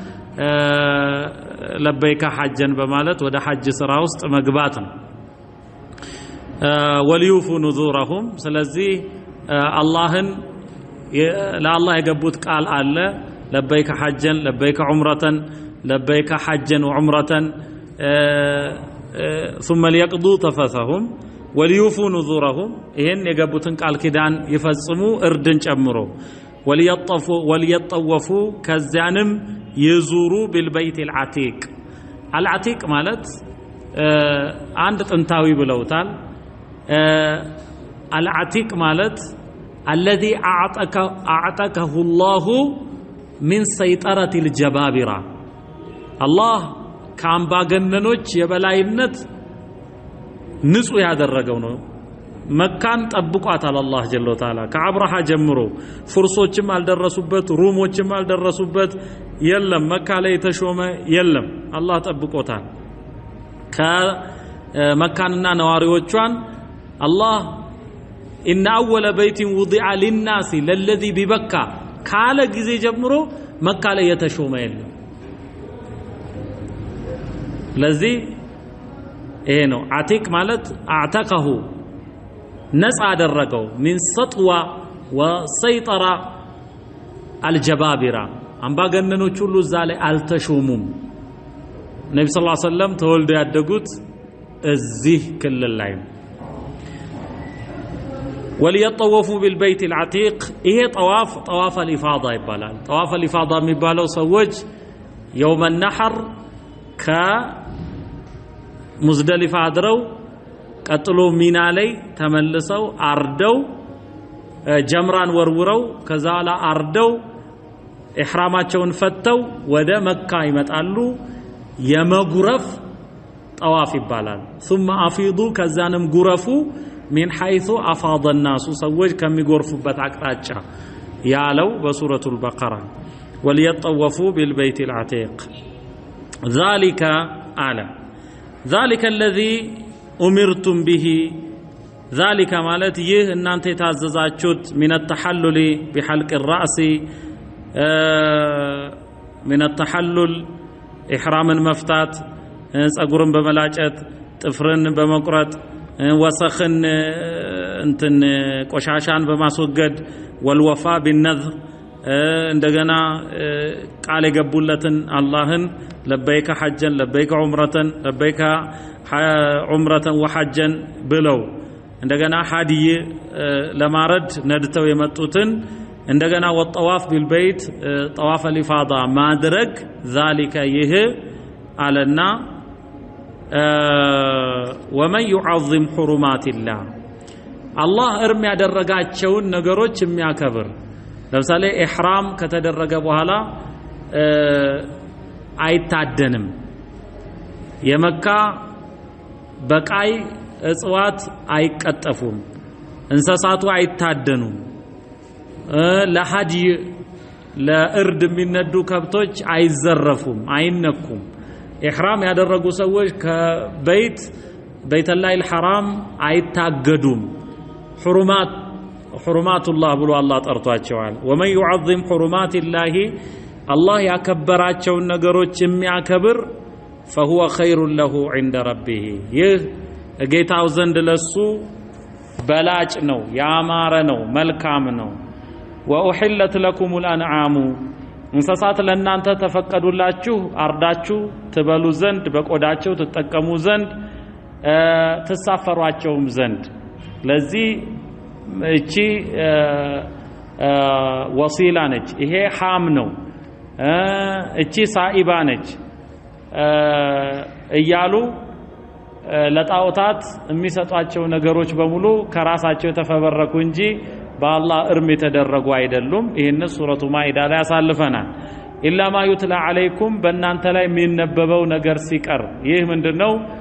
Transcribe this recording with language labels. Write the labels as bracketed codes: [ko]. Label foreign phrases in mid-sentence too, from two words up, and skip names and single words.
[ar] لبيك حجا [am] በማለት ወደ ሐጅ ስራ ውስጥ መግባት ነው [ar] وليوفوا نذورهم [am] ስለዚህ አላህን ለአላህ የገቡት ቃል አለ [ar] لبيك حجا لبيك عمرة لبيك حجا وعمرة ثم ليقضوا تفثهم وليوفوا نذورهم [am] ይሄን የገቡትን ቃል ኪዳን ይፈጽሙ እርድን ጨምሮ وليطوفوا ከዚያንም ይዙሩ [ar] بالبيت العتيق العتيق [am] ማለት አንድ ጥንታዊ ብለውታል العتيق ማለት [ar] الذي اعتقه الله من سيطرة الجبابرة الله [am] ከአምባገነኖች የበላይነት ንጹህ ያደረገው ነው መካን ጠብቋታል [ar] الله جل وتعالى [am] ከአብራሃ ጀምሮ ፍርሶችም አልደረሱበት ሩሞችም አልደረሱበት የለም መካ ላይ ተሾመ የለም አላህ ጠብቆታል ከመካንና ነዋሪዎቿን አላህ [ar] إن أول بيت وضع للناس للذي ببكة [am] ካለ ጊዜ ጀምሮ መካ ላይ የተሾመ የለም ለዚህ ይሄ ነው አቲቅ ማለት አዕተቀሁ ነፃ አደረገው [ar] من سطوة وسيطرة الجبابرة [am] አምባገነኖች ሁሉ እዛ ላይ አልተሾሙም ነብዩ [ar] صلى الله عليه وسلم [am] ተወልደው ያደጉት እዚህ ክልል ላይ [ar] وليطوفوا بالبيت العتيق ይሄ طواف الإفاضة ይባላል طواف الإفاضة [am] የሚባለው ሰዎች [ar] يوم النحر [am] ከሙዝደሊፋ አድረው ቀጥሎ ሚና ላይ ተመልሰው አርደው ጀምራን ወርውረው ከዛላ አርደው ኢህራማቸውን ፈተው ወደ መካ ይመጣሉ የመጉረፍ ጠዋፍ ይባላል [ar] ثم افيضوا [am] ከዛንም ጉረፉ [ar] من حيث افاض الناس [am] ሰዎች ከሚጎርፉበት አቅጣጫ ያለው በሱረቱል በቀራ [ar] وليطوفوا بالبيت العتيق ذلك على ذلك الذي أمرتم به ذلك [am] ማለት ይህ እናንተ የታዘዛችሁት [ar] من التحلل بحلق الرأس من التحلل إحراما مفتات [am] ጸጉርን በመላጨት ጥፍርን በመቁረጥ ወሰኽን እንትን ቆሻሻን በማስወገድ [ar] والوفاء بالنذر [am] እንደገና ቃል የገቡለትን አላህን [ar] لبيك حجا لبيك عمرة لبيك عمرة وحجا [am] ብለው እንደገና ሐዲይ ለማረድ ነድተው የመጡትን እንደገና [ar] وطواف بالبيت طواف الإفاضة [am] ማድረግ ذلك ይህ አለና [ar] ومن يعظم حرمات الله [am] አላህ እርም ያደረጋቸውን ነገሮች የሚያከብር ለምሳሌ ኢህራም ከተደረገ በኋላ አይታደንም የመካ በቃይ እጽዋት አይቀጠፉም እንስሳቱ አይታደኑም ለሐዲይ ለእርድ የሚነዱ ከብቶች አይዘረፉም አይነኩም ኢህራም ያደረጉ ሰዎች ከበይተላሂል ሐራም አይታገዱም [ar] حرمات الله [am] ብሎ አላህ ጠርቷቸዋል [ar] ومن يعظم حرمات الله الله [am] ያከበራቸውን ነገሮች የሚያከብር [ar] فهو خير له عند ربه [am] ይህ ጌታው ዘንድ ለሱ በላጭ ነው ያማረ ነው መልካም ነው [ar] وأحلت لكم الأنعام [am] እንስሳት ለእናንተ ተፈቀዱላችሁ አርዳችሁ ትበሉ ዘንድ በቆዳቸው ተጠቀሙ ዘንድ ተሳፈሯቸውም ዘንድ ለዚህ እቺ ወሲላ ነች ይሄ ሃም ነው እቺ ሳኢባ ነች እያሉ ለጣዖታት የሚሰጧቸው ነገሮች በሙሉ ከራሳቸው የተፈበረኩ እንጂ በአላህ እርም የተደረጉ አይደሉም ይሄን ሱረቱ ማኢዳ ላይ ያሳልፈናል [ar] إلا ما يتلى عليكم [am] በእናንተ ላይ የሚነበበው ነገር ሲቀር ይህ ምንድነው